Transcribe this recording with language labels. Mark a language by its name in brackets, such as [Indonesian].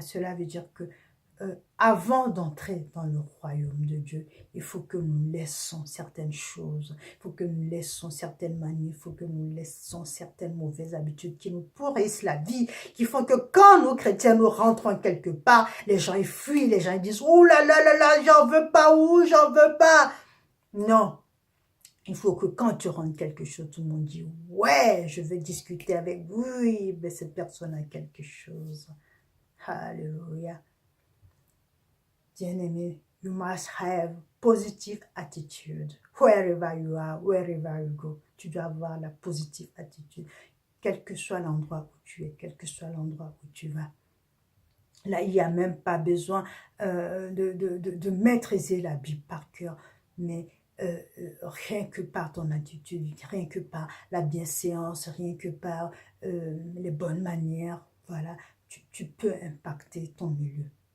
[French] Cela veut dire que avant d'entrer dans le royaume de Dieu, il faut que nous laissons certaines choses, il faut que nous laissons certaines manies, il faut que nous laissons certaines mauvaises habitudes qui nous pourrissent la vie, qui font que quand nous chrétiens nous rentrons quelque part, les gens ils fuient, les gens ils disent « Oh là là là là, j'en veux pas, ou j'en veux pas !» Non, il faut que quand tu rentres quelque chose, tout le monde dit « Ouais, je vais discuter avec vous, oui, mais cette personne a quelque chose. » Alléluia. [English] Bien-aimé, you must have positive attitude. Wherever you are, wherever you go, [French] tu dois avoir la positive attitude. Quel que soit l'endroit où tu es, quel que soit l'endroit où tu vas. Là, il n'y a même pas besoin de maîtriser la Bible par cœur, mais rien que par ton attitude, rien que par la bienséance, rien que par les bonnes manières, voilà, tu peux impacter ton milieu.